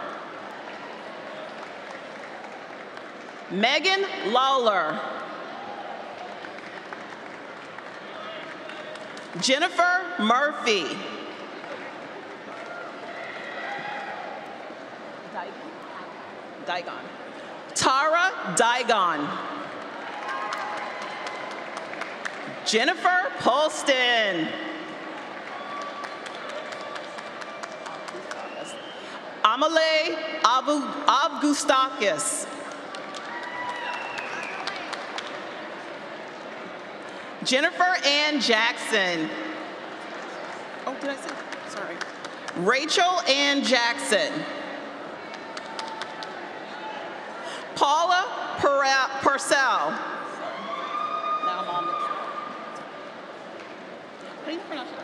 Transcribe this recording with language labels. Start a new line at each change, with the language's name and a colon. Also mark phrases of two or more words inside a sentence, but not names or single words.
English: Megan Lawler. Jennifer Murphy. Digon. Tara Digon. Jennifer Polston. Amale Avgustakis. Jennifer Ann Jackson. Oh, did I say? Sorry. Rachel Ann Jackson. Paula Purcell. Now I'm on the. How do you pronounce it?